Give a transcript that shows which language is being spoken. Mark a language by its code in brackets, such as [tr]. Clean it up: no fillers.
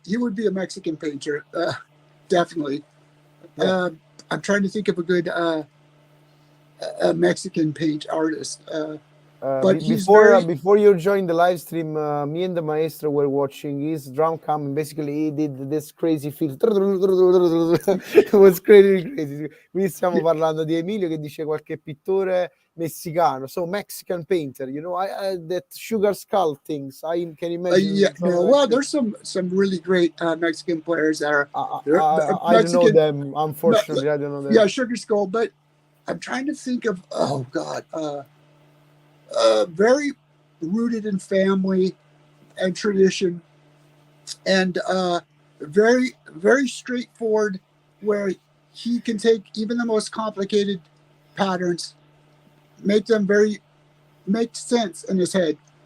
[en] He would be a Mexican painter, definitely. Yeah. I'm trying to think of a good a Mexican paint artist. But before you joined the live stream, me and the Maestro were watching his drum cam, and basically he did this crazy feel. It was crazy. [it] Qui stiamo parlando di Emilio che dice qualche pittore messicano, [en] so Mexican painter, you know, I that sugar skull things. I can imagine. Well, there's some really great Mexican players that are. I don't know them, unfortunately. I don't know them. Yeah, sugar skull, but I'm trying to think of. Oh God. Very rooted in family and tradition, and very, very straightforward, where he can take even the most complicated patterns, make sense in his head.